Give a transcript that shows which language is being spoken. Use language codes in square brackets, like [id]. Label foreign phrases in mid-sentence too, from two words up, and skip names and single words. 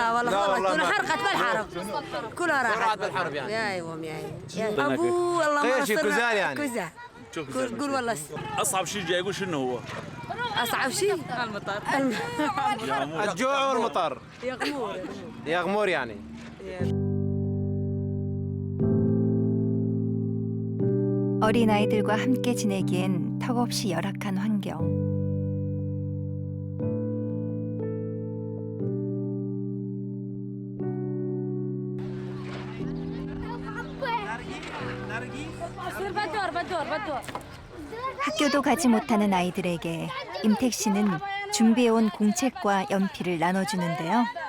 [ar] لا والله كلها حرقت بالحرب كلها راحت بالحرب يعني يا ايوه يا ابوه والله ما قيش كوزان يعني كوزان قول والله اصعب شيء جايبين شنو هو؟ اصعب شيء المطر الجوع والمطر يغمور يعني [ko] 어린아이들과 함께 지내기엔 턱없이 열악한 환경. 학교도 가지 못하는 아이들에게 임택 씨는 준비해온 공책과 연필을 나눠주는데요.